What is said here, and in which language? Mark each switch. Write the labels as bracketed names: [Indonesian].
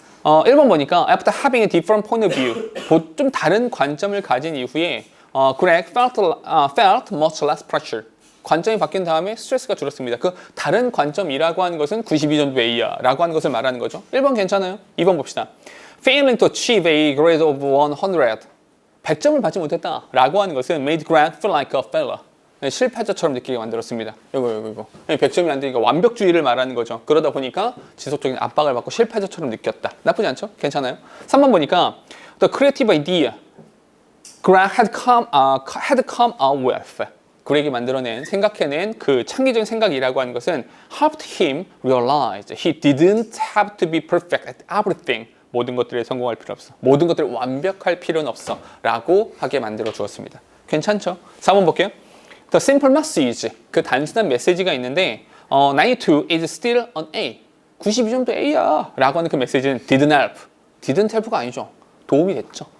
[Korean] 1번 보니까 [English] after having a different point of view, [Korean] 좀 다른 관점을 가진 이후에 [English] Greg felt much less pressure. [Korean] 관점이 바뀐 다음에 스트레스가 줄었습니다. 그 다른 관점이라고 하는 것은 92점도 A야 라고 하는 것을 말하는 거죠. 1번 괜찮아요? 2번 봅시다. [English] Failing to achieve a grade of 100. [Korean] 100점을 받지 못했다 라고 하는 것은 [English] made Greg feel like a failure. [Korean] 실패자처럼 느끼게 만들었습니다. 이거. 100점이 안 되니까 완벽주의를 말하는 거죠. 그러다 보니까 지속적인 압박을 받고 실패자처럼 느꼈다. 나쁘지 않죠? 괜찮아요? 3번 보니까 [English] The creative idea Greg had come out with. [Korean] 그렉이 만들어낸, 생각해낸 그 창의적인 생각이라고 하는 것은 [English] helped him realize he didn't have to be perfect at everything. [Korean] 모든 것들에 성공할 필요 없어. 모든 것들을 완벽할 필요는 없어. 라고 하게 만들어 주었습니다. 괜찮죠? 4번 볼게요. [English] The simple message. [Korean] 그 단순한 메시지가 있는데 [English] 92 is still an A. [Korean] 92점도 A야. 라고 하는 그 메시지는 [English] didn't help. didn't help가 [Korean] 아니죠. 도움이 됐죠.